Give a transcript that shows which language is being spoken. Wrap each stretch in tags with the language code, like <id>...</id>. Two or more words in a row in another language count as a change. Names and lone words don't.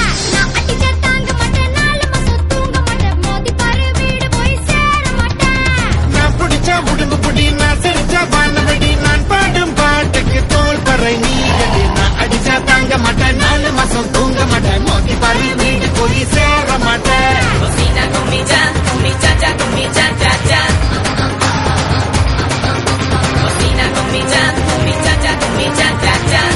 <ta>நான் அடிச்சா தாங்க மாட்டேன், 4 மாசம் தூங்க மாட்டேன், மோதி பாரு வீடு போய் சேர மாட்டேன். நான் பிடிச்ச உடம்பு புடி, நான் சிரிச்ச வானவடி, நான் பாடும் பாட்டுக்கு தோல் பறை நீ அடி. நான் அடிச்சா தாங்க மாட்டேன், 4 மாசம் தூங்க மாட்டேன், மோதி பாரு வீடு போய் சேர மாட்டேன்.</ta> <es>Cocina con mi cha-cha, con mi cha-cha-cha. Cocina con mi cha-cha, con mi cha-cha-cha.</es>